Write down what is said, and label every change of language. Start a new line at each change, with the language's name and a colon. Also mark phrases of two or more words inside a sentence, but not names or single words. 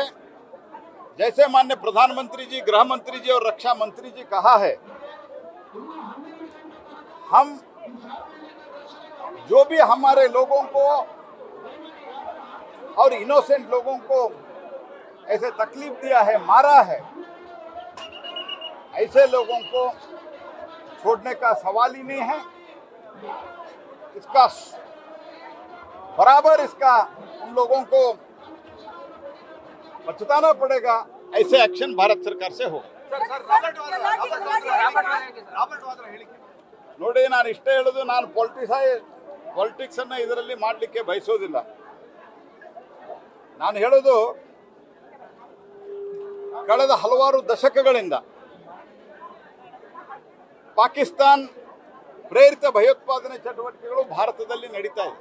Hindi: जैसे माननीय प्रधानमंत्री जी, गृह मंत्री जी और रक्षा मंत्री जी कहा है, हम जो भी हमारे लोगों को और इनोसेंट लोगों को ऐसे तकलीफ दिया है, मारा है, ऐसे लोगों को छोड़ने का सवाल ही नहीं है. इसका बराबर उन लोगों को बचताना पड़ेगा. ऐसे एक्शन भारत सरकार से हो.
Kannada: ನೋಡಿ, ನಾನು ಇಷ್ಟೇ ಹೇಳೋದು, ನಾನು ಪಾಲಿಟಿಕ್ಸ್ ಅನ್ನ ಇದರಲ್ಲಿ ಮಾಡಲಿಕ್ಕೆ ಬಯಸೋದಿಲ್ಲ. ನಾನು ಹೇಳೋದು, ಕಳೆದ ಹಲವಾರು ದಶಕಗಳಿಂದ ಪಾಕಿಸ್ತಾನ್ ಪ್ರೇರಿತ ಭಯೋತ್ಪಾದನೆ ಚಟುವಟಿಕೆಗಳು ಭಾರತದಲ್ಲಿ ನಡೀತಾ ಇದೆ.